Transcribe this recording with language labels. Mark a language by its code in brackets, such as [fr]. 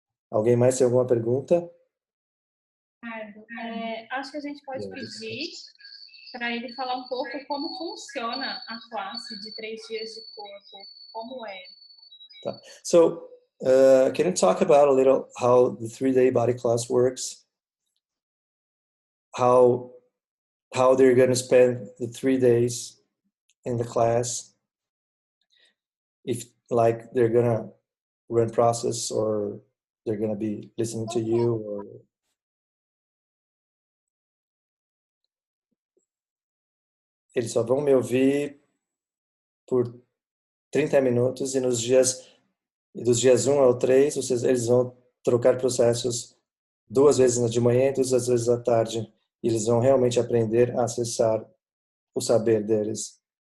[pt] Alguém mais tem alguma pergunta? Ricardo, acho que a gente pode pedir para ele falar um pouco como funciona a classe de 3 dias de corpo, como é. Tá. [en] So, can you talk about a little how the 3-day body class works? How they're going to spend the 3 days in the class? If like they're going to run process or they're going to be listening to you or... [pt] Eles só vão me ouvir por 30 minutos e dos dias 1 ao 3, eles vão trocar processos 2 vezes de manhã e 2 vezes à tarde. E eles vão realmente aprender a acessar o saber deles.